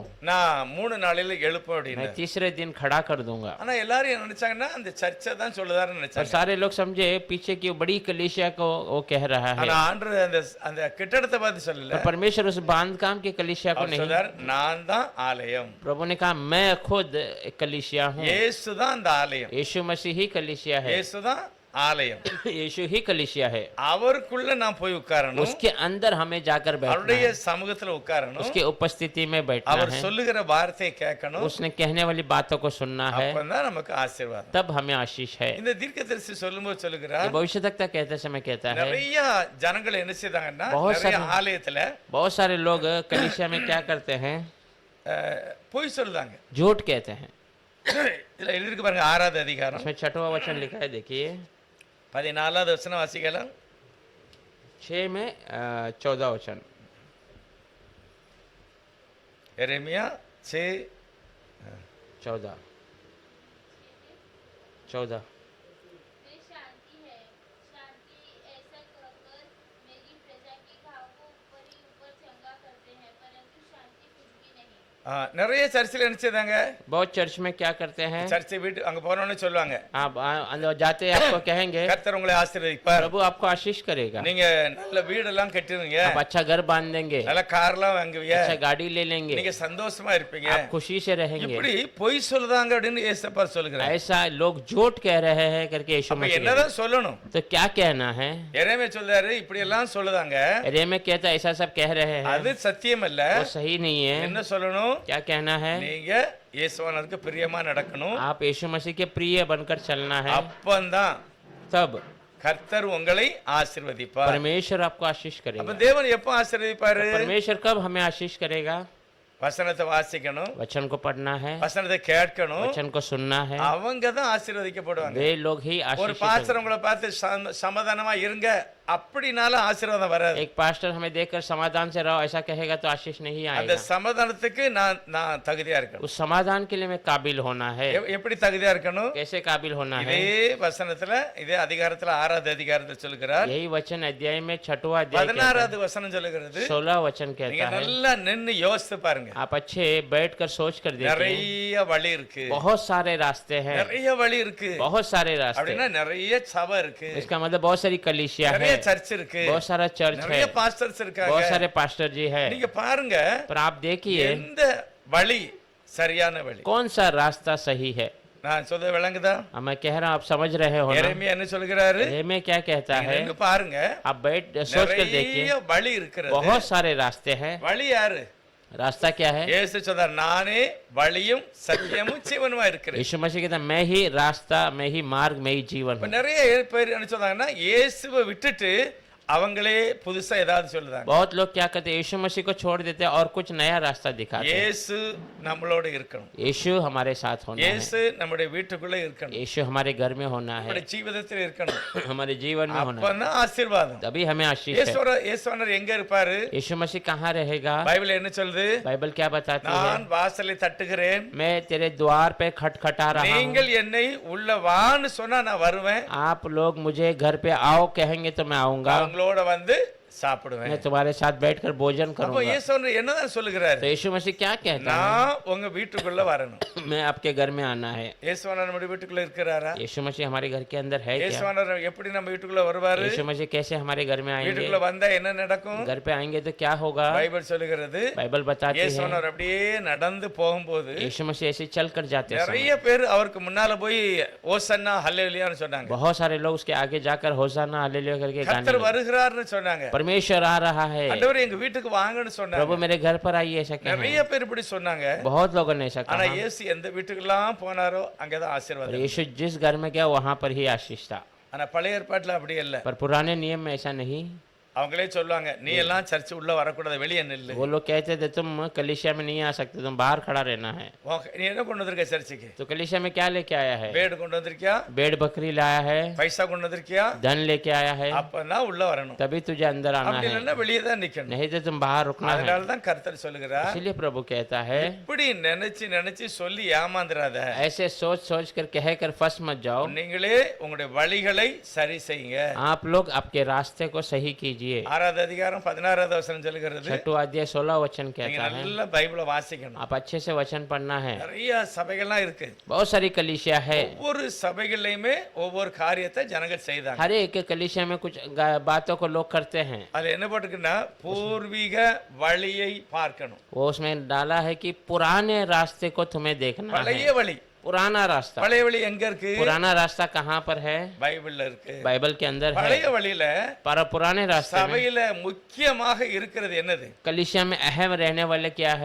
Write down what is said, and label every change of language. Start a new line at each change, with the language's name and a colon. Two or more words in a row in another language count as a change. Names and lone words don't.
Tamil: நான் 3 நாளில் எழுப்ப
Hindi: मैं
Tamil: அப்படின்னு.
Hindi: तीसरे दिन खड़ा कर दूंगा।
Tamil: ஆனா எல்லாரும் என்ன நினைச்சாங்கன்னா அந்த சர்ச்சை தான் சொல்லுதாருன்னு
Hindi: और
Tamil: நினைச்சாங்க.
Hindi: सारे लोग समझे पीछे की बड़ी कलीसिया को वो कह रहा है,
Tamil: ஆனா ஆண்டவர் அந்த அந்த கட்டடத்தை பார்த்து சொல்லல.
Hindi: पर परमेश्वर उस बांध काम की कलीसिया को
Tamil: அவர்
Hindi: नहीं।
Tamil: சொல்றார், நான் தான் ஆலயம்.
Hindi: प्रभु ने कहा मैं खुद एक कलीसिया हूँ।
Tamil: இயேசு தான் அந்த ஆலயம்.
Hindi: यीशु मसीह ही कलीसिया है,
Tamil: இயேசு தான் ஆலயம்.
Hindi: यीशु ही कलीसिया है।
Tamil: அவருக்குள்ள நான் போய் உட்காரணும்,
Hindi: उसके अंदर हमें जाकर बैठना
Tamil: அவருடைய
Hindi: है,
Tamil: சமூகத்துல உட்காரணும்,
Hindi: उसके उपस्थिति में बैठना
Tamil: அவர்
Hindi: है,
Tamil: சொல்லுகிற வார்த்தையை கேட்கணும்.
Hindi: उसने कहने वाली बातों को सुनना है,
Tamil: அப்பதான் நமக்கு ஆசீர்வாதம்.
Hindi: तब हमें आशीष है।
Tamil: இந்த தீர்க்கதரிசி சொல்லும்போது
Hindi: ये
Tamil: சொல்லுகிறார்,
Hindi: भविष्यवक्ता कहते समय कहता है
Tamil: நிறைய ஜனங்கள் என்ன செய்தாங்கன்னா
Hindi: बहुत
Tamil: நிறைய
Hindi: सारे-
Tamil: ஆலயத்துல
Hindi: बहुत सारे लोग कलीसिया में क्या करते हैं?
Tamil: பொய் சொல்லுதாங்க.
Hindi: झूठ कहते हैं।
Tamil: இதுல எழுதிருக்கு பாருங்க, 6வது அதிகாரம்
Hindi: इसमें 6वां वचन लिखा है, देखिए
Tamil: 14வது வசனம் வாசிக்கலாம்.
Hindi: 6 में 14 वचन।
Tamil: எரேமியா 14 14
Hindi: मेरी शांति है, शांति ऐसा कहकर मेरी प्रजा के घाव को ऊपर ही ऊपर चंगा करते हैं, परंतु शांति कुछ भी नहीं।
Tamil: நிறைய சர்ச்சில் நினைச்சதாங்க
Hindi: बहुत चर्च में क्या करते हैं,
Tamil: சர்ச்சை வீட்டு அங்க போனோன்னு சொல்லுவாங்க
Hindi: आप अंदर जाते हैं आपको कहेंगे
Tamil: கர்த்தர் உங்களை ஆசீர்வதிப்பார்,
Hindi: प्रभु आपको आशीष करेगा,
Tamil: நீங்க நல்ல வீடெல்லாம் கட்டுவீங்க,
Hindi: आप अच्छा घर बांध देंगे,
Tamil: நல்ல கார்லாம் வாங்குவீங்க,
Hindi: अच्छा गाड़ी ले लेंगे,
Tamil: நீங்க சந்தோஷமா இருப்பீங்க.
Hindi: आप खुशी से रहेंगे।
Tamil: இப்படி பொய் சொல்லுதாங்க அப்படின்னு ஏசப்பா சொல்லுகிறார்.
Hindi: ऐसा लोग झूठ कह रहे हैं करके यीशु
Tamil: அப்ப
Hindi: मसीह,
Tamil: என்னதான் சொல்லணும்?
Hindi: तो क्या कहना है?
Tamil: எரேமியா சொல்றாரு இப்படி எல்லாம் சொல்லுதாங்க,
Hindi: अरे में कहता ऐसा सब कह रहे हैं,
Tamil: அது சத்தியம் அல்ல.
Hindi: वो सही नहीं है।
Tamil: என்ன சொல்லணும்?
Hindi: क्या कहना है?
Tamil: நீங்க இயேசுவானவருக்கு பிரியமா நடக்கணும்.
Hindi: आप यीशु मसीह के प्रिय बनकर चलना है,
Tamil: அப்பந்தான்
Hindi: तब
Tamil: கர்த்தர் உங்களை ஆசீர்வதிப்பார்.
Hindi: परमेश्वर आपको आशीष
Tamil: அப்ப
Hindi: करेगा।
Tamil: தேவன் எப்ப ஆசீர்வதிப்பாரு?
Hindi: परमेश्वर कब हमें आशीष करेगा?
Tamil: வசனத்தை வாசிக்கணும்,
Hindi: वचन को पढ़ना है,
Tamil: வசனத்தை கேட்கணும்,
Hindi: वचन को सुनना है,
Tamil: அவங்க தான் ஆசீர்வதிக்கப்படுவாங்க.
Hindi: वे लोग ही
Tamil: ஒரு
Hindi: आशीष।
Tamil: பாஸ்டர் உங்களை பார்த்து சமாதானமா இருங்க அப்படினால ஆசீர்வாதம் வராது.
Hindi: एक पास्टर हमें देखकर समाधान से रहो ऐसा कहेगा तो आशीष नहीं
Tamil: அந்த
Hindi: आएगा।
Tamil: சமாதானத்துக்கு நான் தகுதியா இருக்கணும்.
Hindi: उस समाधान के लिए मैं काबिल होना है।
Tamil: எப்படி தகுதியா இருக்கணும்?
Hindi: कैसे काबिल होना है?
Tamil: இதே வசனத்துல இதே அதிகாரத்துல 6வது அதிகாரத்துல சொல்லுகிறார்.
Hindi: यही वचन अध्याय में 6वां अध्याय
Tamil: 16வது வசனம் சொல்லுகிறது.
Hindi: 16 वचन
Tamil: நீங்க
Hindi: कहता है,
Tamil: நல்லா நின்னு யோசித்து பாருங்க.
Hindi: आप अच्छे बैठकर सोच कर देखिए,
Tamil: நிறைய வழி இருக்கு,
Hindi: बहुत सारे रास्ते हैं,
Tamil: நிறைய வழி இருக்கு.
Hindi: बहुत सारे रास्ते।
Tamil: அப்படின்னா நிறைய சபை இருக்கு,
Hindi: इसका मतलब बहुत सारी कलीसिया
Tamil: நிறைய
Hindi: है,
Tamil: சர்ச் இருக்கு,
Hindi: बहुत सारा चर्च है,
Tamil: நிறைய பாஸ்டர்ஸ் இருக்காங்க.
Hindi: बहुत सारे पास्टर जी है।
Tamil: நீங்க பாருங்க
Hindi: पर आप देखिए
Tamil: எந்த வழி சரியான வழி.
Hindi: कौन सा रास्ता सही है।
Tamil: நான் சொல்றது விளங்குதா?
Hindi: अब मैं कह रहा हूँ आप समझ रहे हो ना?
Tamil: எரேமியா என்ன சொல்கிறாரு?
Hindi: में क्या कहता
Tamil: நீங்க
Hindi: है?
Tamil: நின்னு பாருங்க,
Hindi: आप बैठ सोच कर देखिए,
Tamil: நிறைய வழி இருக்கிறது.
Hindi: बहुत सारे रास्ते हैं।
Tamil: வழி யாரு?
Hindi: रास्ता क्या है?
Tamil: இயேசு சொன்னார் நானே வழியும் சத்தியமும் ஜீவனுமா இருக்கிறேன்.
Hindi: यीशु मसीह कहता मैं ही रास्ता, मैं ही मार्ग, मैं ही जीवन
Tamil: இப்ப
Hindi: हूँ।
Tamil: நிறைய பேர் என்ன சொல்றாங்கன்னா இயேசுவை விட்டுட்டு அவங்களே புதுசா ஏதாவது சொல்லுதாங்க.
Hindi: बहुत लोग क्या कहते हैं, यीशु मसीह को छोड़ देते हैं और कुछ नया रास्ता दिखाते हैं।
Tamil: இயேசு நம்மளோட இருக்கணும்,
Hindi: यीशु हमारे साथ होना है,
Tamil: இயேசு நம்முடைய வீட்டுக்குள்ள இருக்கணும்,
Hindi: यीशु हमारे घर में होना है,
Tamil: நம்முடைய ஜீவிதத்தில் இருக்கணும்.
Hindi: हमारे जीवन में होना है,
Tamil: அப்பதான் ஆசீர்வாதம்.
Hindi: तभी हमें आशीष है।
Tamil: இயேசுவானவர் எங்க இருப்பாரு?
Hindi: यीशु मसीह कहाँ रहेगा?
Tamil: பைபிள் என்ன சொல்லுது?
Hindi: बाइबल क्या बताती है?
Tamil: நான் வாசலை தட்டுகிறேன்,
Hindi: मैं तेरे द्वार पे खटखटा रहा हूँ,
Tamil: நீங்கள் என்னை உள்ள வான்னு சொன்னா நான் வருவேன்,
Hindi: आप लोग मुझे घर पे आओ कहेंगे तो मैं आऊंगा,
Tamil: அவங்களோட வந்து சாப்பிடுவேன்.
Hindi: मैं तुम्हारे साथ बैठकर भोजन
Tamil: அப்போ
Hindi: करूंगा।
Tamil: இயேசுவானவர் என்னதான் சொல்லுகிறாரு?
Hindi: तो यीशु मसीह क्या कहता
Tamil: நான் உங்க வீட்டுக்குள்ள வரணும்.
Hindi: है? मैं आपके घर में आना है।
Tamil: இயேசுவானவர் நம்ம வீட்டுக்குள்ள இருக்கிறாரா?
Hindi: यीशु मसीह हमारे घर के अंदर है क्या?
Tamil: இயேசுவானவர் எப்படி நம்ம வீட்டுக்குள்ள வருவாரு?
Hindi: यीशु मसीह कैसे हमारे घर में आएंगे?
Tamil: வீட்டுக்குள்ள வந்தா என்ன நடக்கும்?
Hindi: घर पे आएंगे तो क्या होगा?
Tamil: பைபிள் சொல்லுகிறது
Hindi: बाइबल बताती है
Tamil: இயேசுவானவர் அப்படியே நடந்து போகும்போது
Hindi: यीशु मसीह ऐसे चल कर जाते समय
Tamil: நிறைய பேர் அவருக்கு முன்னால போய் ஓசன்னா ஹல்லேலூயான்னு சொன்னாங்க.
Hindi: बहुत सारे लोग उसके आगे जाकर होसाना हालेलुया करके गाने
Tamil: கர்த்தர்
Hindi: लगे।
Tamil: வருகிறார்னு சொன்னாங்க.
Hindi: परमेश्वर आ रहा है,
Tamil: ஆண்டவர் எங்க வீட்டுக்கு வாங்கன்னு
Hindi: प्रभु
Tamil: சொன்னாங்க.
Hindi: मेरे घर पर आइए ऐसा कहा।
Tamil: நிறைய பேர் இப்படி சொன்னாங்க.
Hindi: बहुत लोगों ने ऐसा
Tamil: ஆனா
Hindi: कहा।
Tamil: இயேசு எந்த வீட்டுக்கெல்லாம் போனாரோ அங்கதான்
Hindi: और
Tamil: ஆசீர்வாதம்.
Hindi: यीशु जिस घर में गया वहां पर ही आशीष था।
Tamil: ஆனா பழைய ஏற்பாட்டுல அப்படி இல்ல.
Hindi: पर पुराने नियम में ऐसा नहीं।
Tamil: அவங்களே சொல்லுவாங்க நீ எல்லாம் சர்ச் உள்ள வரக்கூடாது, வெளியே நில்லு.
Hindi: वो लोग कहते थे तुम कलीसिया में नहीं आ सकते, तुम बाहर खड़ा रहना है।
Tamil: நீ என்ன கொண்டு வந்திருக்க சர்ச்சுக்கு?
Hindi: तो कलीसिया में क्या लेके आया है?
Tamil: பேடு கொண்டு வந்திருக்கியா?
Hindi: भेड़ बकरी लाया है,
Tamil: பைசா கொண்டு வந்திருக்கியா?
Hindi: धन लेके आया है,
Tamil: அப்பதான் உள்ள வரணும்.
Hindi: तभी तुझे अंदर आना
Tamil: அப்படி
Hindi: है,
Tamil: இல்லைன்னா வெளியே தான் நிக்கணும்.
Hindi: नहीं तो तुम बाहर रुकना है।
Tamil: அதனாலதான் கர்த்தர் சொல்லுகிறார்
Hindi: इसलिए प्रभु कहता है
Tamil: இப்படி நினைச்சு நினைச்சு சொல்லி ஏமாந்துராத.
Hindi: ऐसे सोच सोच कर कह कर फंस मत जाओ।
Tamil: நீங்களே உங்களுடைய வழிகளை சரி செய்யுங்க.
Hindi: आप लोग आपके रास्ते को सही कीजिए।
Tamil: 6வது அதிகாரம் 16வது வசனம் சொல்லுகிறது.
Hindi: 6वां अध्याय 16 वचन
Tamil: நீங்க
Hindi: कहता है
Tamil: நல்ல பைபிளை வாசிக்கணும்.
Hindi: आप अच्छे से वचन पढ़ना है।
Tamil: நிறைய சபைகள்லாம் இருக்கு.
Hindi: बहुत सारी कलीसिया है,
Tamil: ஒவ்வொரு சபைகள்லயுமே ஒவ்வொரு காரியத்தை ஜனங்கள் செய்தாங்க.
Hindi: हर एक कलीसिया में कुछ बातों को लोग करते हैं।
Tamil: அதுல என்ன போட்டுக்குன்னா பூர்வீக வழியை பார்க்கணும்.
Hindi: वो उसमें डाला है कि पुराने रास्ते को तुम्हें देखना है।
Tamil: பழைய வழி,
Hindi: पुराना रास्ता,
Tamil: பழைய வழி எங்க இருக்கு?
Hindi: पुराना रास्ता कहाँ पर है?
Tamil: பைபிள்ல இருக்கு.
Hindi: बाइबल के अंदर है।
Tamil: பழைய வழியில
Hindi: पर पुराने रास्ते में
Tamil: சபையில முக்கியமாக இருக்கிறது என்னது?
Hindi: कलीसिया में अहम रहने वाले क्या है?